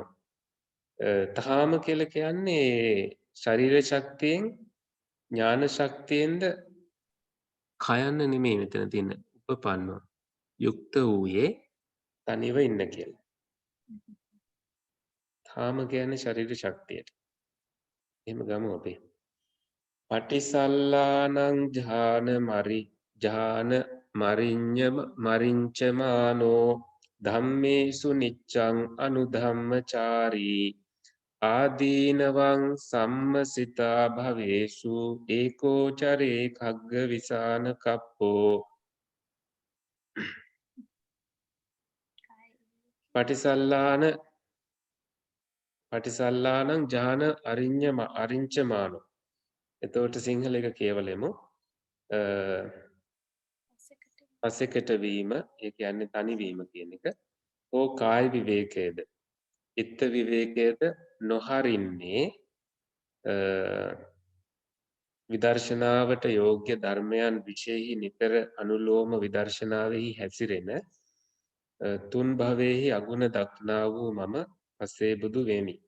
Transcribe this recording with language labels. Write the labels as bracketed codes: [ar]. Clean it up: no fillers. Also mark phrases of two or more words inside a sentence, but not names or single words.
[si] තාම කියලා කියන්නේ ශරීර ශක්තියෙන් ඥාන ශක්තියෙන්ද කයන්න නෙමෙයි මෙතන තියෙන උපපන්නෝ. යුක්ත වූයේ තනිව ඉන්න කියලා. තාම කියන්නේ ශරීර ශක්තියට. එහෙම ගමු අපි. [pi] පටිසල්ලානං ජාන මරිඤ්චමානෝ ධම්මේසු නිච්ඡං අනුධම්මචාරී ආදීනවං සම්මසිතා භවේසු ඒකෝචරේ khagga විසාන කප්පෝ. පටිසල්ලානං ජාන අරිඤ්චමානෝ. [si] එතකොට සිංහල එක කියවලෙමු. පසෙකට වීම ඒ කියන්නේ තනිවීම කියන එක. ඕ කාය විවේකයේද චිත්ත විවේකයේද නොහරින්නේ විදර්ශනාවට යෝග්‍ය ධර්මයන් විශේෂයි නිතර අනුලෝම විදර්ශනාවෙහි හැසිරෙන තුන් භවයේහි අගුණ දක්නා වූ මම පසේ බුදු වෙමි.